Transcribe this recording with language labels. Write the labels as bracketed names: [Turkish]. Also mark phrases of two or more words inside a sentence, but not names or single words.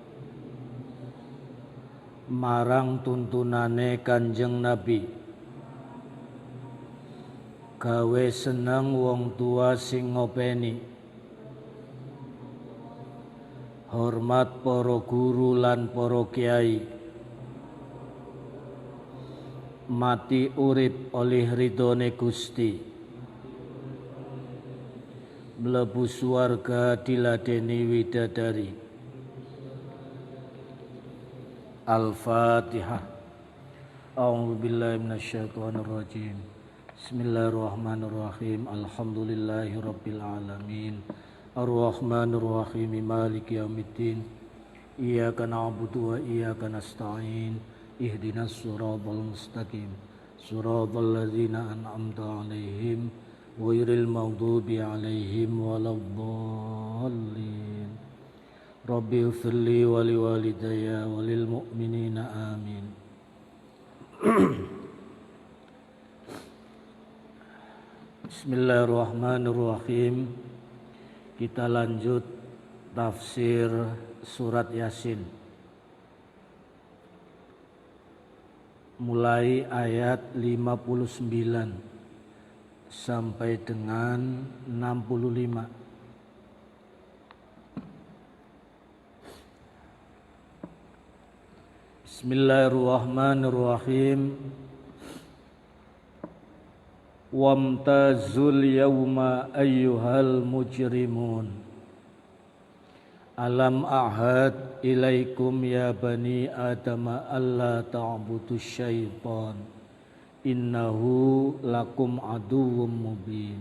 [Javanese] marang tuntunane Kanjeng Nabi, gawe seneng wong tua sing ngopeni, hormat para guru lan para kiai, mati urip oleh ridhone Gusti, mlebu swarga diladeni widadari. [Arabic] Al-Fatihah. أعوذ بالله من الشيطان الرجيم. بسم الله الرحمن الرحيم الحمد لله رب العالمين. الرحمن الرحيم مالك يوم الدين. إياك نعبد وإياك نستعين. اهدنا الصراط المستقيم صراط الذين أنعمت عليهم غير المغضوب عليهم ولا الضالين. رب اغفر لي ولوالدي وللمؤمنين آمين. Bismillahirrahmanirrahim. [Indonesian] Kita lanjut tafsir surat Yasin. Mulai ayat 59 sampai dengan 65. [Arabic] Bismillahirrahmanirrahim. وامتازوا اليوم أيها المجرمون. ألم أعهد إليكم يا بني آدم أن لا تعبدوا الشيطان. إنه لكم عدو مبين.